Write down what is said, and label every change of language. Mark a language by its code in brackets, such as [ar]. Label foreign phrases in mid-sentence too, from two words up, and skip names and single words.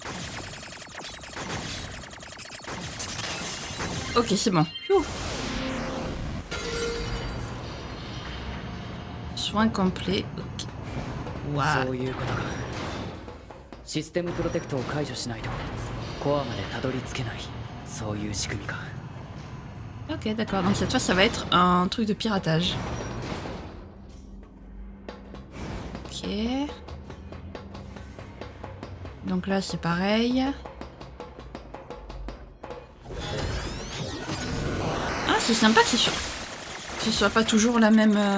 [fr] Ok, c'est bon. Ouh. Soin complet. Ok. Waouh. [ja] そういうことか。システムプロテクトを解除しないとコアまでたどり着けない。そういう仕組みか。 [fr] Ok, d'accord. Donc cette fois, ça va être un truc de piratage. Ok. Donc là, c'est pareil. Ah, c'est sympa que ce soit pas toujours la même...